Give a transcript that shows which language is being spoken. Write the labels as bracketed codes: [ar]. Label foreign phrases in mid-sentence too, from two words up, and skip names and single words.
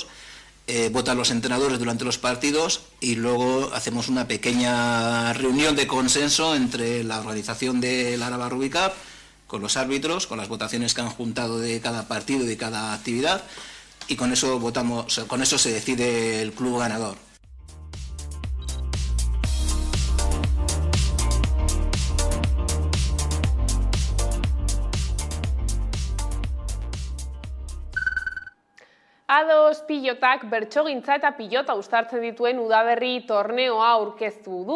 [es] votan los entrenadores durante los partidos y luego hacemos una pequeña reunión de consenso entre la organización del Araba Rugby Cup, con los árbitros, con las votaciones que han juntado de cada partido y de cada actividad, y con eso votamos, con eso se decide el club ganador. [eu] A2 pilotak bertsogintza eta pilota uztartzen dituen udaberri torneoa aurkeztu du.